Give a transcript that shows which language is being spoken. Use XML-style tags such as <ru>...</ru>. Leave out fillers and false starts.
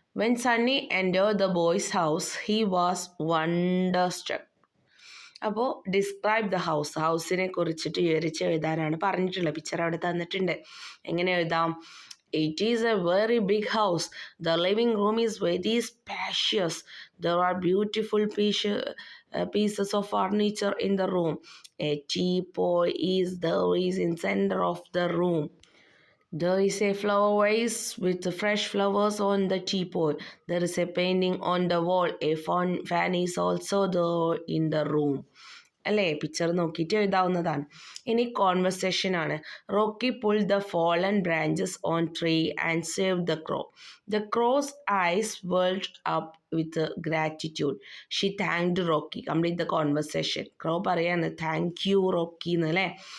<en>When Sunny entered the boy's house, he was wonderstruck.</en> <ml>അപ്പോൾ</ml> <en>describe the house,</en> <ml>ഹൗസിനെ കുറിച്ചിട്ട് വിവരിച്ച് എഴുതാനാണ് പറഞ്ഞിട്ടുള്ളത്. പിക്ചർ അവിടെ തന്നിട്ടുണ്ട്. എങ്ങനെ എഴുതാം?</ml> <en>It is a very big house. The living room is very spacious. There are beautiful pieces of furniture in the room. A teapoy is in center of the room. There is a flower vase with fresh flowers on the teapot. There is a painting on the wall. A fan is also there in the room.</en> <ml>അല്ലേ, picture നോക്കിയിട്ട് എഴുതാവുന്നതാണ്. ഇനി conversation ആണ്.</ml> <en>Rocky pull the fallen branches on tree and save the crow. The crow's eyes welled up with gratitude. She thanked Rocky. Complete the conversation.</en> <ml>ക്രോ പറയാണ് thank you Rocky എന്നല്ലേ.</ml>